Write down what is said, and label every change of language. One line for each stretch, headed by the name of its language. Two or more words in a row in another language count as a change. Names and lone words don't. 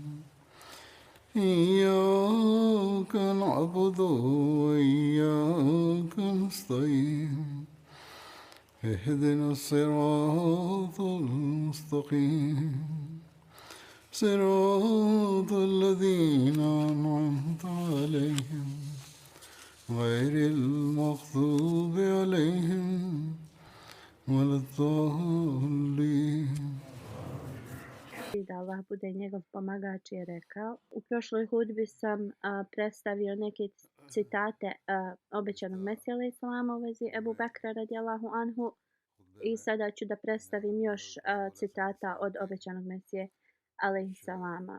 Arabic: إياك نعبد وإياك نستعين اهدنا الصراط المستقيم صراط الذين أنعمت عليهم غير المغضوب عليهم ولا الضالين.
Bosnian: Da Allah bude njegov pomagač je rekao. U prošloj hudbi sam predstavio neke citate obećanog Mesija alejhi selama u vezi Ebu Bekra
Arabic: رضي الله عنه
Bosnian: i sada ću da predstavim još citata od obećanog Mesije alejhi selama.